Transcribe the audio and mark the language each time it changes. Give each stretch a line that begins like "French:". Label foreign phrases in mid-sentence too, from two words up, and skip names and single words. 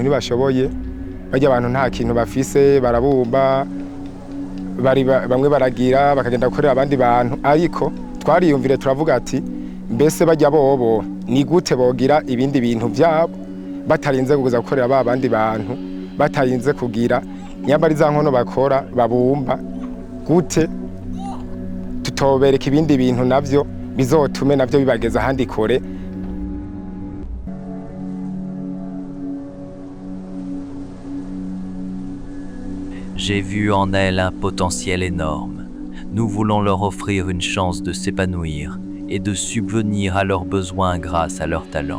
Rundi: ntibashoboye, bajya abantu nta kintu bafise, barabumba bamwe baragira bakagenda gukorera abandi bantu, ariko twariyumvire turavuga ati mbese bajya bobo ni gute bogira ibindi bintu byabo batarinze kuza gukorera babandi bantu, batarinze kugira nyambari za nkono bakora babumba, gute tutobereka ibindi bintu navyo bizotume navyo bibageza ahandi kore.
French: J'ai vu en elles un potentiel énorme. Nous voulons leur offrir une chance de s'épanouir et de subvenir à leurs besoins grâce à leur talent.